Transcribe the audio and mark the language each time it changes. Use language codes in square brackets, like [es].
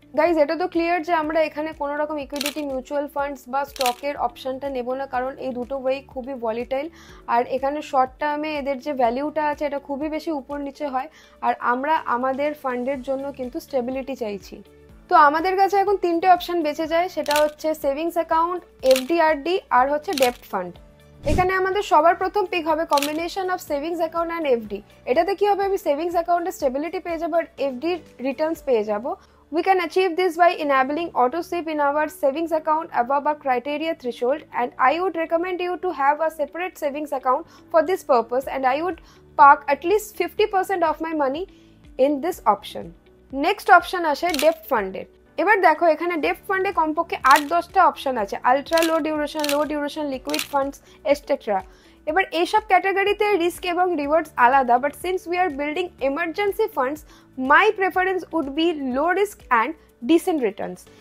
[bn] Guys, এটা তো clear যে আমরা এখানে কোনো রকম ইকুইডিটি, মিউচুয়াল ফান্ডস বা স্টকের অপশনটা নেব না, কারণ এই দুটো ওয়ে খুবই ভলিটাইল, আর এখানে শর্ট টার্মে এদের যে ভ্যালিউটা আছে এটা খুবই বেশি উপর নিচে হয়, আর আমরা আমাদের ফান্ডের জন্য কিন্তু স্টেবিলিটি চাইছি। তো আমাদের কাছে এখন 3টে অপশন বেঁচে যায়, সেটা হচ্ছে সেভিংস অ্যাকাউন্ট, এফডিআরডি আর হচ্ছে ডেপ্ট ফান্ড। এখানে আমাদের সবার প্রথম পিক হবে [en] Combination of savings account and FD. [bn] এটাতে কি হবে, আমি সেভিংস অ্যাকাউন্টে স্টেবিলিটি পেয়ে যাবো আর এফডির রিটার্নস পেয়ে যাবো। [en] We can achieve this by enabling auto sweep in our savings account above a criteria threshold, and I would recommend you to have a separate savings account for this purpose, and I would park at least 50% of my money in this option. Next option [bn] আসে ডেপ্ট ফান্ডের। এবার দেখো এখানে ডেপ্ট ফান্ডে কমপক্ষে 8-10টা option আছে, ultra লো duration, liquid funds etcetera. এবার এইসব ক্যাটাগরিতে রিস্ক এবং রিওয়ার্ডস আলাদা, [en] But since we are building emergency funds my preference would be low risk and decent returns.